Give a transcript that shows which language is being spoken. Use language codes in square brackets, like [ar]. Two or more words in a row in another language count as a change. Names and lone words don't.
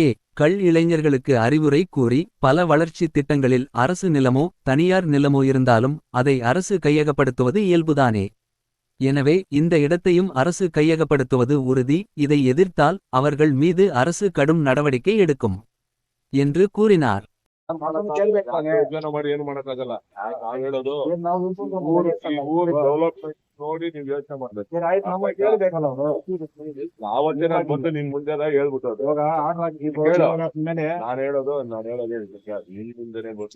[ta] கள் இளைஞர்களுக்கு அறிவுரை கூறி, பல வளர்ச்சித் திட்டங்களில் அரசு நிலமோ தனியார் நிலமோ இருந்தாலும் அதை அரசு கையகப்படுத்துவது இயல்புதானே. எனவே இந்த இடத்தையும் அரசு கையகப்படுத்துவது உறுதி. இதை எதிர்த்தால் அவர்கள் மீது அரசு கடும் நடவடிக்கை எடுக்கும் என்று கூறினார். [kn] ಮಾಡಿ ಏನು ಮಾಡಕ್ಕಾಗಲ್ಲ. ನಾವ್ ಹೇಳೋದು ಊರು ಡೆವಲಪ್ಮೆಂಟ್ ನೋಡಿ ನೀವ್ ಯೋಚನೆ ಮಾಡ್ಬೇಕು. ನಾವತ್ತೇ ನಾನು ಬಂದು ನಿನ್ ಮುಂದೆ ಹೇಳ್ಬಿಟ್ಟು ನಾನು ಹೇಳೋದು ನಿನ್ ಮುಂದೆನೆ ಗೊತ್ತು.